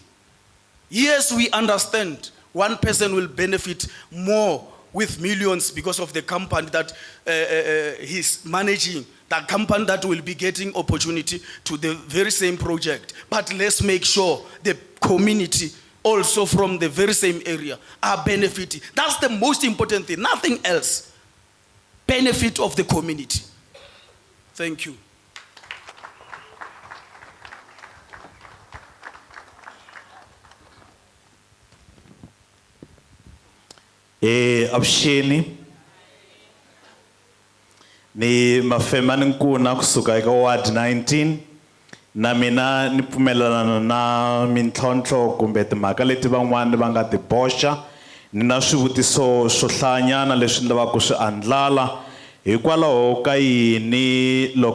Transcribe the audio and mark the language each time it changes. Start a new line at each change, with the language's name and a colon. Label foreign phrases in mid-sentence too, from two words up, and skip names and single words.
English: Yes, we understand one person will benefit more with millions because of the company that he's managing, that company that will be getting opportunity to the very same project. But let's make sure the community also from the very same area are benefiting. That's the most important thing, nothing else. Benefit of the community. Thank you.
Tsonga: Avuxeni ni mafema ninkuna kusuka eka ward 19 na mina ni pfumelelana na mintlhontlho kumbe timhaka leti van'wana va nga ti boxa ni na swivutiso swo hlayanyana leswi ni lavaka ku swi andlala hikwalaho ka yini